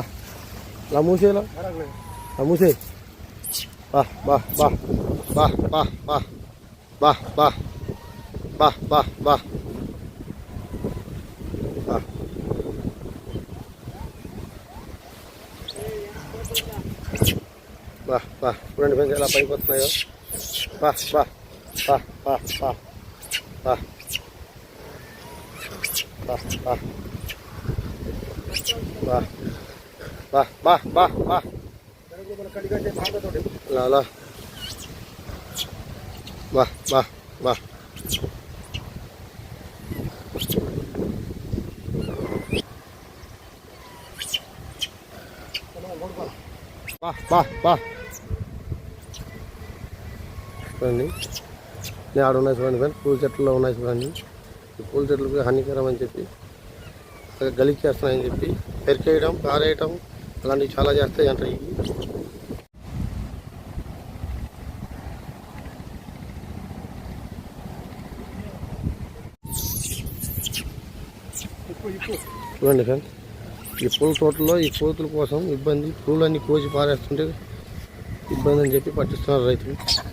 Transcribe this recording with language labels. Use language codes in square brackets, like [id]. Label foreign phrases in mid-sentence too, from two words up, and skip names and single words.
[te] La musik lah. La musik. Bah, bah, bah. Bah, bah, bah. Bah, bah. Bah, bah, bah. Bah. Bah, bah. Kurang dibanding apa ikut na yo. Bah, bah. Bah, bah, bah. Bah. Bah, bah. Bah. Bah, bah, bah, bah. La la. Bah, bah, bah. Bah, bah, bah. చూడండి నేను ఆడ ఉన్నాయి చూడండి ఫ్రెండ్ పూల చెట్లలో ఉన్నాయి చూడండి. ఈ పూల చెట్లకు హానికరం అని చెప్పి గలీజ్ చేస్తున్నాయని చెప్పి పెరికేయడం పారేయడం అలాంటివి చాలా చేస్తాయి అంట. చూడండి ఫ్రెండ్స్ ఈ పూల తోటలో ఈ కోతుల కోసం ఇబ్బంది, పూలన్నీ కోసి పారేస్తుంటే ఇబ్బంది అని చెప్పి పట్టిస్తున్నారు రైతులు.